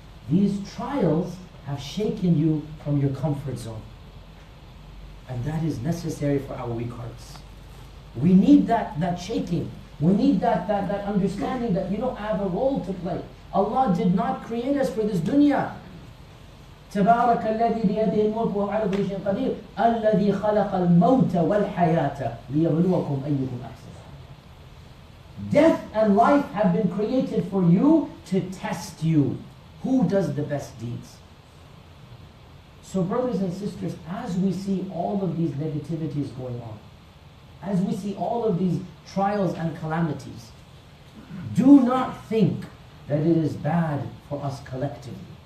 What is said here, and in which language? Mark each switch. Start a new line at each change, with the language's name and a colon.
English: These trials have shaken you from your comfort zone. And that is necessary for our weak hearts. We need that shaking. We need that understanding that, I have a role to play. Allah did not create us for this dunya.
Arabic: تبارك الذي بيده الملك وهو على كل شيء قدير الذي خلق الموت والحياة ليبلوكم أيكم أحسن.
English: Death and life have been created for you to test you. Who does the best deeds? So brothers and sisters, as we see all of these negativities going on, as we see all of these trials and calamities, do not think that it is bad for us collectively.